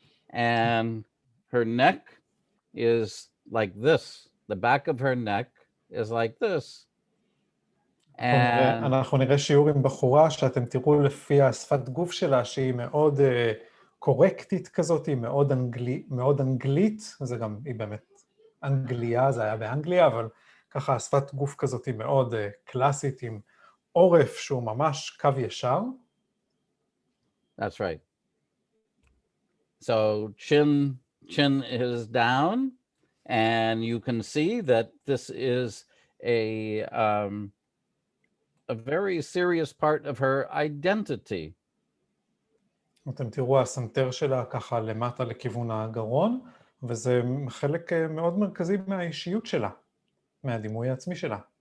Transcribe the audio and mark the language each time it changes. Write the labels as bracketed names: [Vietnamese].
[English] And her neck is like this. The back of her neck is like this. [Hebrew] אנחנו נראה שיעור עם בחורה שאתם תראו לפי השפת גוף שלה שהיא מאוד קורקטית כזאת, היא מאוד אנגלית, זה גם, היא באמת אנגליה, זה היה באנגליה, אבל ככה השפת גוף כזאת היא מאוד קלאסית, עם עורף שהוא ממש קו ישר. [English] That's right. So chin is down, and you can see that this is a very serious part of her identity. [Hebrew] אתם תראו הסנטר שלה ככה למטה לכיוון הגרון, וזה חלק מאוד מרכזי מהאישיות שלה, מהדימוי העצמי שלה.